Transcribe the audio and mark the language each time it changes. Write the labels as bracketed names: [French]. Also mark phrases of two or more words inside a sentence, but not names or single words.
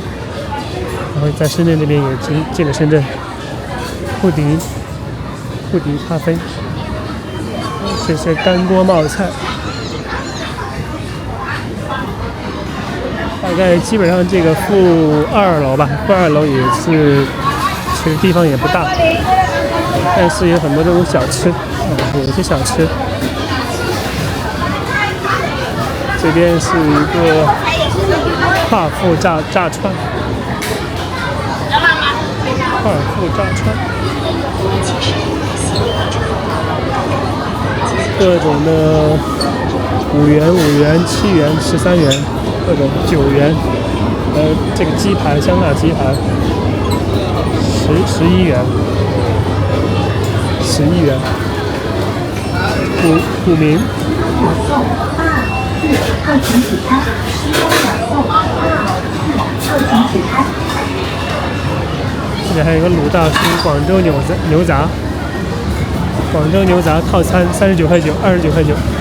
[Chinese] 然後在深圳這邊也進了深圳，富迪咖啡，這是乾鍋冒菜，大概基本上這個負2樓吧，負 2樓也是，其實地方也不大，但是有很多這種小吃，有一些小吃。這邊是一個夸父炸串。夸父炸串，各种的5元、7元、13元，各种9元，這個雞排，香辣雞排11元，11元。古茗。这裡還有一個魯大叔廣州牛雜，廣州牛雜套餐39.9塊，29.9塊。